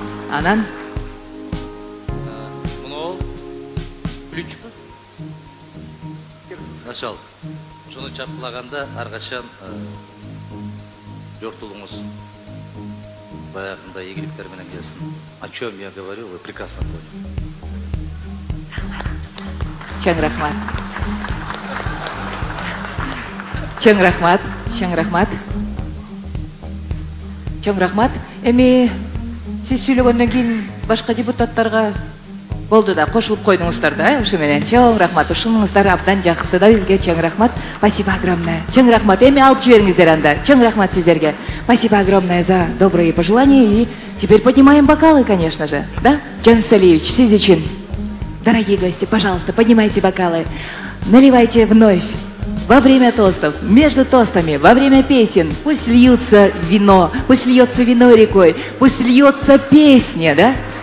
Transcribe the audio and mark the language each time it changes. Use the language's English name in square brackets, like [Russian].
[Kyrgyz] Анан муну ключпү? [Russian] Начал. [Kyrgyz] Шуну чапкылаганда ар качан жортулуңуз баягындай ийгиликтер менен келсин. [Russian] О чем я говорю, вы прекрасно поняли. [Kyrgyz] чоң рахмат. Чоң рахмат. Чоң рахмат. Чоң рахмат. Эми сиз сүйлөгөндөн кийин башка депутаттарга болду да кошулуп койдуңуздар да, ошо менен чоң рахмат. Ушунуңуздар абдан жакты да бизге. Чоң рахмат. [Russian] Спасибо огромное. [Kyrgyz] Чоң рахмат. Эми алып жибериңиздер анда. Чоң рахмат сиздерге. [Russian] Спасибо огромное за добрые пожелания. И теперь поднимаем бокалы, конечно же, да? Джанош Салиевич, [Kyrgyz] сиз үчүн. [Russian] Дорогие гости, пожалуйста, поднимайте бокалы. Наливайте вновь. Во время тостов, между тостами, во время песен, пусть льется вино рекой, пусть льется песня, да?